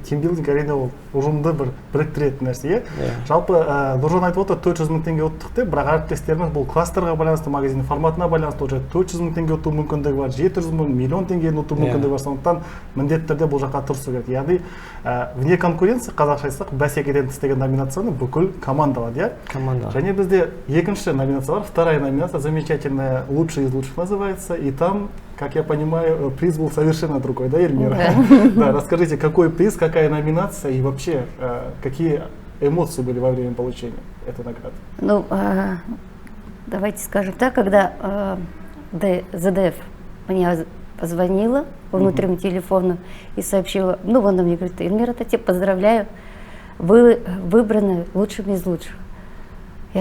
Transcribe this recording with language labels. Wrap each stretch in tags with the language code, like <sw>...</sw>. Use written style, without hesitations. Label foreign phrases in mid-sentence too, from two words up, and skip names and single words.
<kk>Тимбилдинг әрине ол ұжымды бір біріктіретін нәрсе. Жалпы Нұржан айтып отыр, 400 000 теңге ұттық деп, бірақ әріптестеріміз бұл кластерға байланысты, магазин форматына байланысты 400 000 теңге ұту мүмкіндігі бар, 700 000, миллион теңгені ұту мүмкіндігі бар. Сондықтан міндетті түрде бұл жаққа тырысу керек. Яғни</kk> <ru>вне конкуренция,</ru> <kk>қазақша айтсақ, бәсекеден тыс деген номинацияны бүкіл команда алады, Команда. Және бізде екінші номинация бар,</kk> <ru>вторая номинация, замечательная, лучший из лучших называется, и там, как я понимаю, приз был совершенно другой, да, Эльмира? Да, расскажите, какой приз, какая номинация и вообще какие эмоции были во время получения этой награды? Ну, давайте скажем так, когда ЗДФ мне позвонила по внутреннему телефону и сообщила, ну, она мне говорит: Эльмира, я тебя поздравляю, вы выбраны лучшими из лучших.</ru>